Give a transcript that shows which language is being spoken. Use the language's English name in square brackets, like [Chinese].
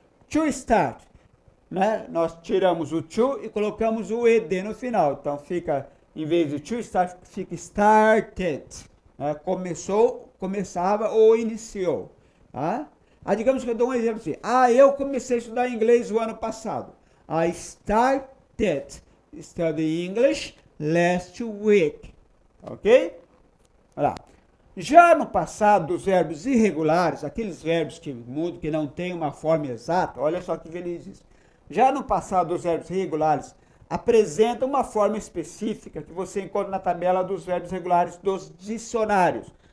[Portuguese] To start, né? Nós tiramos o to e colocamos o ed no final. Então fica, em vez de to start, fica started. Né? Começou, começava ou iniciou. Tá? Digamos que eu dou um exemplo assim. Eu comecei a estudar inglês o ano passado. [English] I started studying English last week. [Portuguese] Ok? Olha lá. Já no passado dos verbos irregulares, aqueles verbos que mudam, que não têm uma forma exata, olha só o que ele diz. Já no passado dos verbos irregulares, apresenta uma forma específica que você encontra na tabela dos verbos regulares dos dicionários.